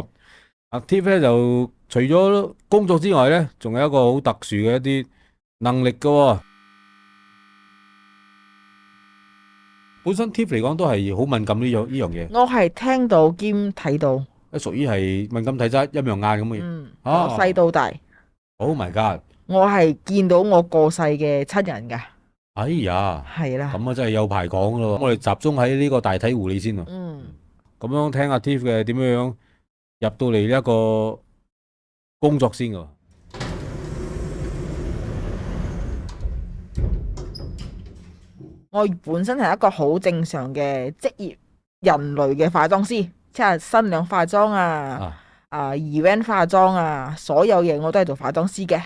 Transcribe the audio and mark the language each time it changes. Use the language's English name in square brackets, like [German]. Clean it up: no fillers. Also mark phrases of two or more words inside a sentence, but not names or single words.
[Cantonese] 阿 Tiff 咧就除咗工作之外咧，仲有一個好特殊嘅一啲能力嘅喎。本身 Tiff 嚟講都係好敏感呢樣嘢，我係聽到兼睇到，屬於係敏感體質陰陽眼咁嘅嘢。我細到大， [English] Oh my god！ [Cantonese] 我係見到我過世嘅親人噶，哎呀，係啦，咁啊真係有排講咯。我哋集中喺呢個大體護理先喎。咁樣聽阿 Tiff 嘅點樣入到嚟呢一個工作先㗎。我本身係一個好正常嘅職業人類嘅化妝師，即係新娘化妝event 化妝啊，所有嘢我都係做化妝師嘅，